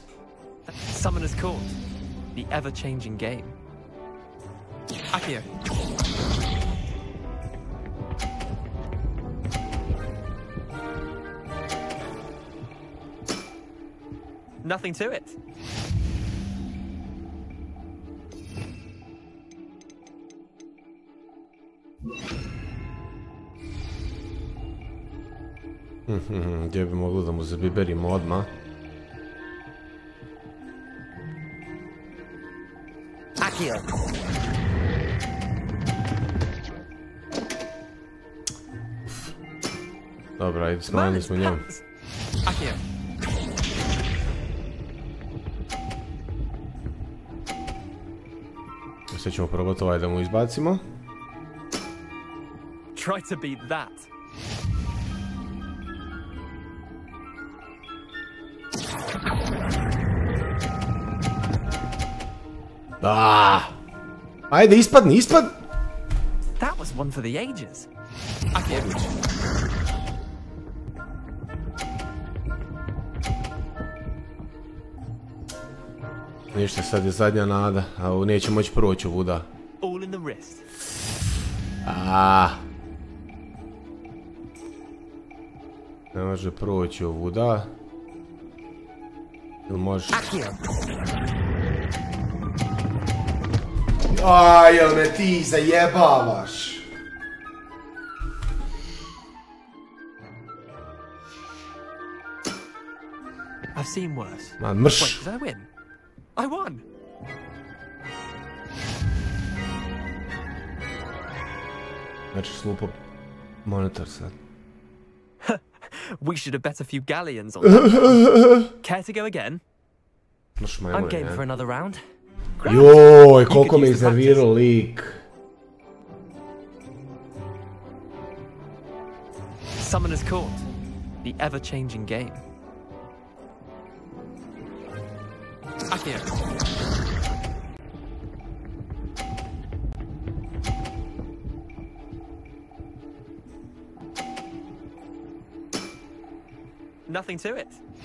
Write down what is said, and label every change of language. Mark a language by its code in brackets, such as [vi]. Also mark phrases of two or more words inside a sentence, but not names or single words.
[en] Summoner's Court. The ever-changing game. Akio. Nothing to it. [sr] Gdje bi mogli da mu zabiberimo odmah? Akio. Dobro, ajde, smanjili smo njemu. Akio. Sad ćemo probati ovaj da mu izbacimo. [en] Try to beat that. [sr] Ajde, ispadni! [en] That was one for the ages. Akio. [sr] Ništa, sad je zadnja nada, a neće moći proći ovuda. [en] All in the wrist. [sr] Ne može proći ovuda. Ili može? Jel me ti zajebavaš? [en] I've seen worse. [sr] Man, mrš! [en] Wait, did I win? I won! [sr] Znači slupo monitor sad. [en] We should have bet a few galleons on that. Care to go again? [sr] Mrš [en] I'm game for another round. [sr] Joj, koliko me iznervirao lik. [en] Summoner's Court. The ever-changing game. Akio. Nothing to it.